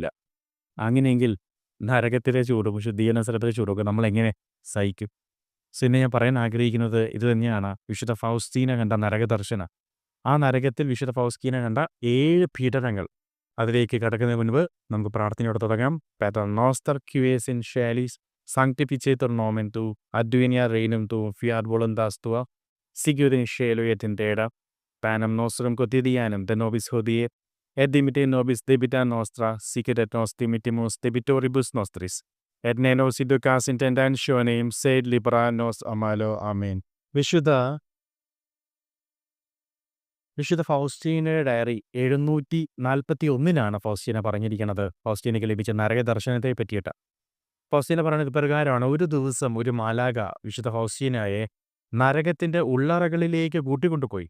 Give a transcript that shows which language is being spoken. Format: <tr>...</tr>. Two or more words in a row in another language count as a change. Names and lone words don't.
<ml>അങ്ങനെയെങ്കിൽ നരകത്തിലെ ചൂടും ശുദ്ധീകരണ സ്ഥലത്തിലെ ചൂടൊക്കെ നമ്മളെങ്ങനെ സഹിക്കും? സോ ഇന്ന് ഞാൻ പറയാൻ ആഗ്രഹിക്കുന്നത് ഇത് തന്നെയാണ്, വിശുദ്ധ ഫൗസ്റ്റീന കണ്ട നരക ദർശനം. ആ നരകത്തിൽ വിശുദ്ധ ഫൗസ്റ്റീന കണ്ട 7 പീഡനങ്ങൾ. അതിലേക്ക് കടക്കുന്നതിന് മുൻപ് നമുക്ക് പ്രാർത്ഥനയോടെ തുടങ്ങാം.</ml> <la>Pater noster qui es in caelis, sanctificetur nomen tuum, advenia regnum tuum, fiat voluntas tua, sicut in caelo et in terra. Panem nostrum quotidianum de nobis hodie, et dimitte nobis debita nostra, sicut et nos dimittimus debitoribus nostris. Et ne nos inducas in tentationem, sed libera nos a malo. Amen.</la> <ml>വിശുദ്ധ ഫൗസ്റ്റീനയുടെ ഡയറി 741 ഫൗസ്റ്റീന പറഞ്ഞിരിക്കുന്നത് ഫൗസ്റ്റീനയ്ക്ക് ലഭിച്ച നരക ദർശനത്തെ പറ്റിയിട്ട്. ഫൗസ്റ്റീന പറയുന്നത് ഇപ്രകാരമാണ്: ഒരു ദിവസം ഒരു മാലാക വിശുദ്ധ ഫൗസ്റ്റീനയെ നരകത്തിൻ്റെ ഉള്ളറകളിലേക്ക് കൂട്ടിക്കൊണ്ടുപോയി.</ml>